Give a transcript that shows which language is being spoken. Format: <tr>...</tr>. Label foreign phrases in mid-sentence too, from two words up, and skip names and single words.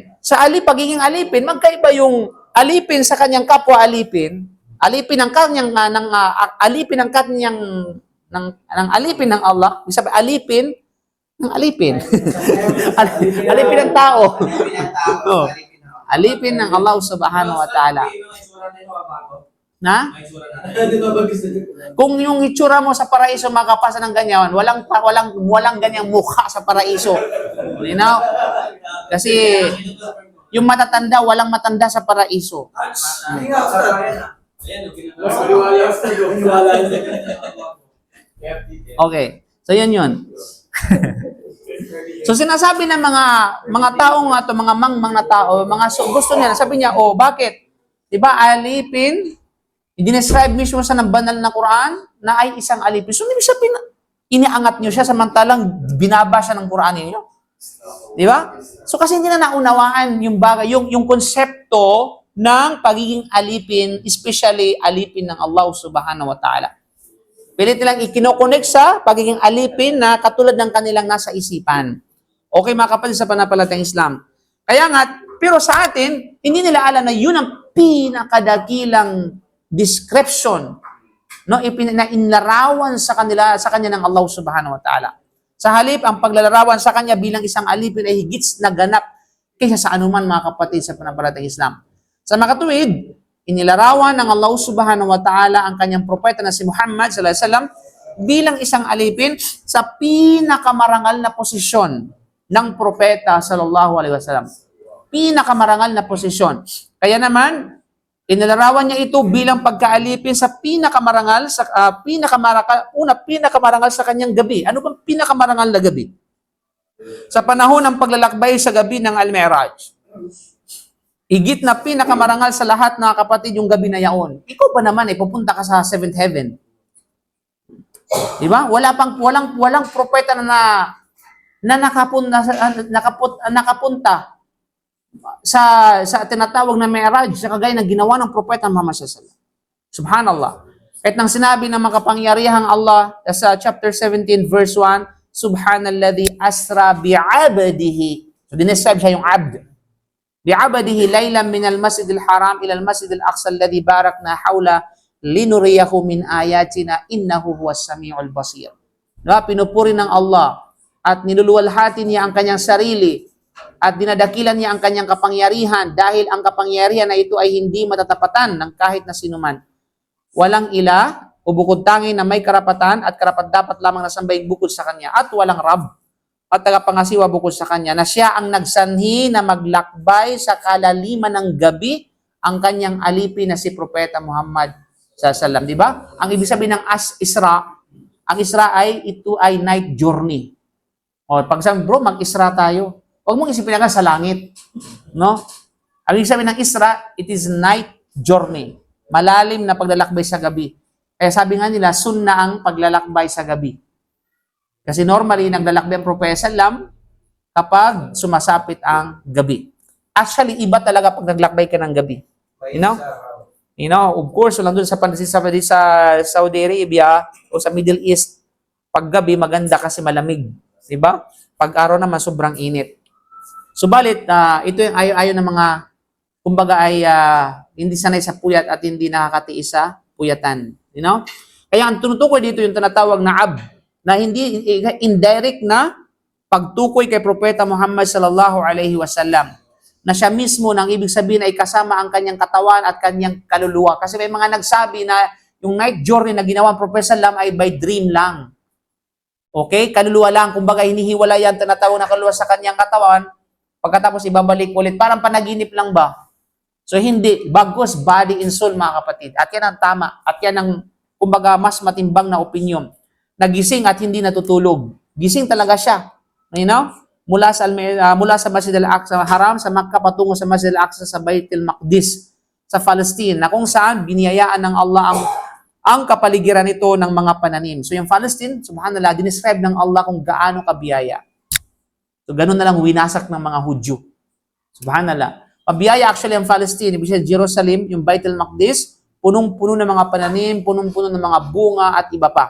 <tl>Sa pagiging alipin, magkaiba yung alipin sa kanyang kapwa alipin, alipin ng kanyang alipin ng kanyang ng alipin ng Allah, sabi alipin ng alipin. Alipin ng tao. Alipin ng Allah</tl> <ar>سبحانه وتعالى.</ar> <tl>Na? Kung yung itsura mo sa paraiso makapasa ng ganyan, walang ganyang mukha sa paraiso.</tl> <en>You know?</en> <tl>Kasi yung matatanda, walang matanda sa paraiso. Okay. So yun. So sinasabi ng mga taong nga to, mga mangmang na tao, gusto nila, sabi niya, bakit? 'Di ba alipin? I-describe mismo sa banal na Quran na ay isang alipin. So ibig sabihin, iniangat niyo siya samantalang binaba siya ng Quran niyo. 'Di ba? So kasi hindi na naunawaan yung bagay, yung konsepto ng pagiging alipin, especially alipin ng Allah</tl> <ar>سبحانه وتعالى.</ar> <tl>Pilit nilang ikinokonek sa pagiging alipin na katulad ng kanilang nasa isipan. Okay, mga kapatid sa pananampalatayang Islam. Kaya nga, pero sa atin, hindi nila alam na yun ang pinakadakilang description, no, na inlarawan sa kanya ng Allah</tl> <ar>سبحانه وتعالى.</ar> <tl>Sa halip, ang paglalarawan sa kanya bilang isang alipin ay higit na ganap kaysa sa anuman, mga kapatid sa pananampalatayang Islam. Sa makatuwid, inilarawan ng Allah</tl> <ar>سبحانه وتعالى</ar> <tl>ang kanyang propeta na si Muhammad</tl> <ar>صلى الله عليه وسلم</ar> <tl>bilang isang alipin sa pinakamarangal na posisyon ng propeta</tl> <ar>صلى الله عليه وسلم.</ar> <tl>Pinakamarangal na posisyon. Kaya naman, inilarawan niya ito bilang pagkaalipin sa pinakamarangal sa kanyang gabi. Ano bang pinakamarangal na gabi? Sa panahon ng paglalakbay sa gabi ng Al-Mi'raj. Higit na pinakamarangal sa lahat, na kapatid, yung gabi na yaon. Ikaw pa naman, pupunta ka sa</tl> <en>seventh heaven.</en> <tl>Di ba? Walang propeta na nakapunta sa tinatawag na Mi'raj, sa kagaya ng ginawa ng propeta Muhammad</tl> <ar>صلى الله عليه وسلم.</ar> <tl>Subhanallah. Kahit nang sinabi ng makapangyarihang Allah sa</tl> <en>chapter 17 verse 1,</en> <ar>سبحان الذي أسرى بعبده.</ar> <tl>So dinescribe siya yung abd.</tl> <ar>بعبده ليلا من المسجد الحرام إلى المسجد الأقصى الذي باركنا حوله لنريه من آياتنا إنه هو السميع البصير.</ar> <tl>Pinupuri ng Allah at niluluwalhati niya ang kanyang sarili at dinadakilan niya ang kanyang kapangyarihan dahil ang kapangyarihan na ito ay hindi matatapatan ng kahit na sinuman. Walang ila o bukod tangi na may karapatan at karapat-dapat lamang na sambahin bukod sa kanya at walang Rab at tagapangasiwa bukod sa kanya na siya ang nagsanhi na maglakbay sa kalaliman ng gabi ang kanyang alipin na si Propeta Muhammad sallam, di ba? Ang ibig sabihin ng Isra, ang Isra ito ay</tl> <en>night journey.</en> <tl>O pag sabi, bro, mag-Isra tayo. Huwag mong isipin agad sa langit, no? Ang ibig sabihin ng Isra,</tl> <en>it is night journey.</en> <tl>Malalim na paglalakbay sa gabi. Kaya sabi nga nila, sunna ang paglalakbay sa gabi. Kasi normally, naglalakbay ang Propeta Sallam kapag sumasapit ang gabi. Actually, iba talaga pag naglakbay ka ng gabi.</tl> <en>You know, of course,</en> <tl>walang doon sa Saudi Arabia o sa Middle East, pag gabi, maganda kasi malamig. Diba? Pag araw naman, sobrang init. Subalit, ito yung ayaw ng mga, kumbaga ay hindi sanay sa puyat at hindi nakakatiis sa puyatan.</tl> <en>You know?</en> <tl>Kaya ang tinutukoy dito yung tinatawag na ab, na hindi indirect na pagtukoy kay Propeta Muhammad</tl> <ar>صلى الله عليه وسلم.</ar> <tl>Na siya mismo nang ibig sabihin ay kasama ang kanyang katawan at kanyang kaluluwa. Kasi may mga nagsabi na yung</tl> <en>night journey</en> <tl>na ginawa ng Propeta sallam ay</tl> <en>by dream</en> <tl>lang. Okay? Kaluluwa lang. Kumbaga hinihiwala yan, tinatawag na kaluluwa sa kanyang katawan. Pagkatapos ibabalik ulit. Parang panaginip lang ba? So hindi. Bagos</tl> <en>body and soul,</en> <tl>mga kapatid. At yan ang tama. At yan ang, kumbaga, mas matimbang na opinion. Nagising at hindi natutulog. Gising talaga siya.</tl> <en>You know?</en> <tl>Mula sa Masjid al-Aqsa Haram, sa Makkah, patungo sa Masjid al-Aqsa sa Baitul Maqdis, sa Palestine, na kung saan biniyayaan ng Allah ang kapaligiran nito ng mga pananim. So yung Palestine, subhanallah, dinescribe ng Allah kung gaano kabiyaya. So ganun na lang winasak ng mga Hudyo. Subhanallah. Pabiyaya actually ang Palestine, ibig sabihin Jerusalem, yung Baitul Maqdis, punong-puno ng mga pananim, punong-puno ng mga bunga at iba pa.</tl>